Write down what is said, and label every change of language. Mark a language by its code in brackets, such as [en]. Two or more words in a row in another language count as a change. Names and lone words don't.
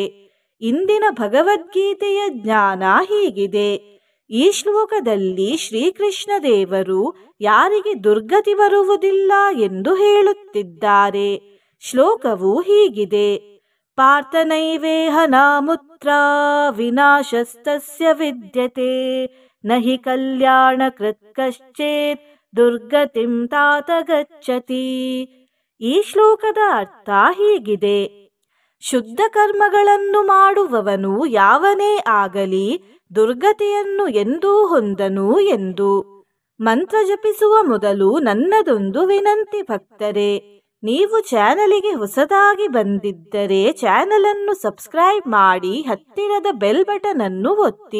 [kn] ಇಂದಿನ ಭಗವದ್ಗೀತೆಯ ಜ್ಞಾನ ಹೀಗಿದೆ. ಈ ಶ್ಲೋಕದಲ್ಲಿ ಶ್ರೀಕೃಷ್ಣ ದೇವರು ಯಾರಿಗೆ ದುರ್ಗತಿ ಬರುವುದಿಲ್ಲ ಎಂದು ಹೇಳುತ್ತಿದ್ದಾರೆ. ಶ್ಲೋಕವು ಹೀಗಿದೆ: [sa] ಪಾರ್ಥನೈವೇಹ ನಾಮುತ್ರ ವಿನಾಶಸ್ತಸ್ಯ ವಿದ್ಯತೆ ನಹಿ ಕಲ್ಯಾಣ ಕೃತ್ ಕಶ್ಚೇತ್ ದುರ್ಗತಿಂ ತಾತ ಗಚ್ಚತಿ. [kn] ಈ ಶ್ಲೋಕದ ಅರ್ಥ ಹೀಗಿದೆ: ಶುದ್ಧ ಕರ್ಮಗಳನ್ನು ಮಾಡುವವನು ಯಾವನೇ ಆಗಲಿ ದುರ್ಗತಿಯನ್ನು ಎಂದೂ ಹೊಂದನು ಎಂದು. ಮಂತ್ರ ಜಪಿಸುವ ಮೊದಲು ನನ್ನದೊಂದು ವಿನಂತಿ ಭಕ್ತರೇ, ನೀವು ಚಾನಲಿಗೆ ಹೊಸದಾಗಿ ಬಂದಿದ್ದರೆ ಚಾನಲನ್ನು ಸಬ್ಸ್ಕ್ರೈಬ್ ಮಾಡಿ ಹತ್ತಿರದ [en] bell button [kn] ಅನ್ನು ಒತ್ತಿ.